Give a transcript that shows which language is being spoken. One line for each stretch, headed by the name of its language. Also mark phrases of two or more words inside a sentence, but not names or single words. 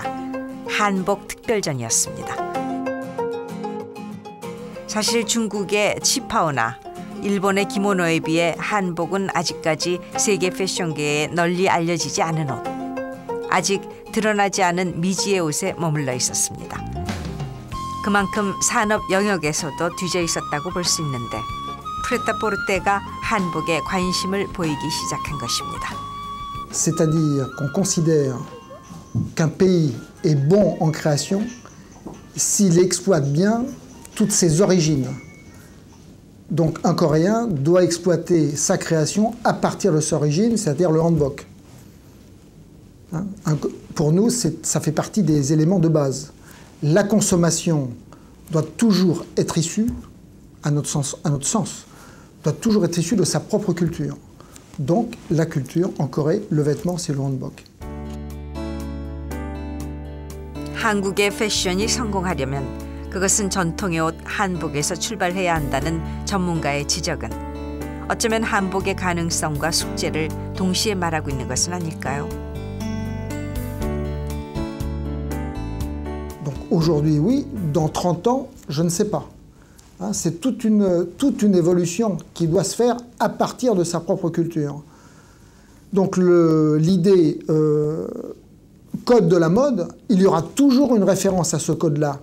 Korean: 한복 특별전이었습니다. 사실 중국의 치파오나 일본의 기모노에 비해 한복은 아직까지 세계 패션계에 널리 알려지지 않은 옷, 아직 드러나지 않은 미지의 옷에 머물러 있었습니다. 그만큼 산업 영역에서도 뒤져 있었다고 볼 수 있는데 프레타포르테가 한복에 관심을 보이기 시작한 것입니다.
French: C'est-à-dire qu'on considère qu'un pays est bon en création s'il exploite bien toutes ses origines. Donc un Coréen doit exploiter sa création à partir de ses origines, c'est-à-dire le hanbok. Pour nous, ça fait partie des éléments de base. La consommation doit toujours être issue, à notre sens, doit toujours être issue de sa propre culture. Donc la culture, en Corée, le vêtement, c'est le hanbok.
Korean: 한국의 패션이 성공하려면 그것은 전통의 옷 한복에서 출발해야 한다는 전문가의 지적은 어쩌면 한복의 가능성과 숙제를 동시에 말하고 있는 것은 아닐까요?
French: Donc aujourd'hui, oui, Dans 30 ans, je ne sais pas. Hein, c'est toute une évolution qui doit se faire à partir de sa propre culture. Donc l'idée code de la mode, il y aura toujours une référence à ce code-là.